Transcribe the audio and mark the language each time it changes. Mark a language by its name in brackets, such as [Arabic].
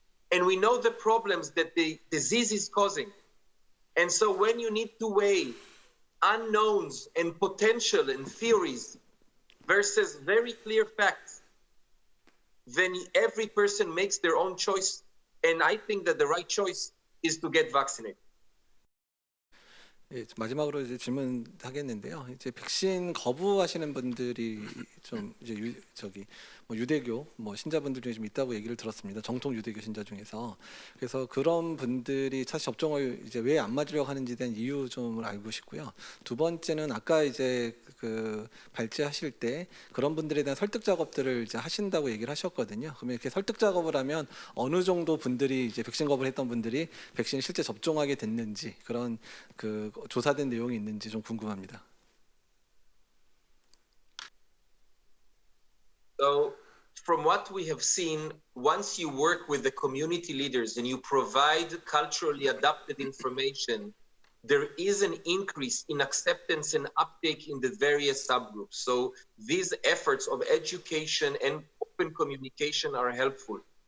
[English] And we know the problems that the disease is causing. And so when you need to weigh unknowns and potential and theories versus very clear facts, then every person makes their own choice. And I think that the right choice is to get vaccinated. [Korean] 예, 마지막으로 이제 질문하겠는데요. 이제 백신 거부하시는 분들이 좀 이제 유대교 신자분들 중에 좀 있다고 얘기를 들었습니다. 정통 유대교 신자 중에서. 그래서 그런 분들이 사실 접종을 이제 왜 안 맞으려고 하는지에 대한 이유 좀 알고 싶고요. 두 번째는 아까 이제 그 발제하실 때 그런 분들에 대한 설득 작업들을 이제 하신다고 얘기를 하셨거든요. 그러면 이렇게 설득 작업을 하면 어느 정도 분들이 이제 백신 거부를 했던 분들이 백신 실제 접종하게 됐는지 그런 그 조사된 내용이 있는지 좀 궁금합니다. [English] So from what we have seen, once you work with the community leaders and you provide culturally adapted information, there is an increase in acceptance and uptake in the various subgroups. So these efforts of education and open communication are helpful.